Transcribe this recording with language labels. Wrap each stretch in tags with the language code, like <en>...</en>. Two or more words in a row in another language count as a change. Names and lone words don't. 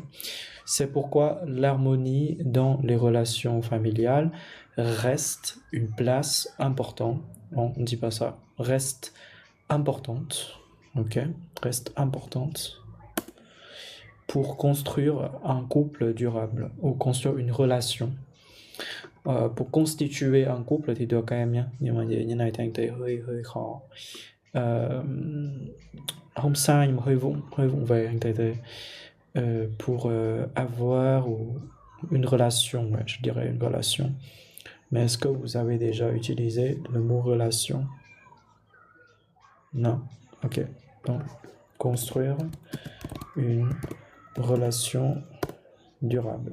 <fr>C'est pourquoi l'harmonie dans les relations familiales reste une place importante. Bon, on ne dit pas ça. Reste importante. Ok. Reste importante pour construire un couple durable ou construire une relation. Pour constituer un couple</fr> <vi>thì được các em nhé. Nhưng mà như này thì anh thấy hơi khó. Không sai nhưng mà hơi vụng về anh thấy thế.</vi> <fr>Pour avoir une relation, ouais, je dirais une relation. Mais est-ce que vous avez déjà utilisé le mot relation? Non. Ok. Donc, construire une relation durable.</fr>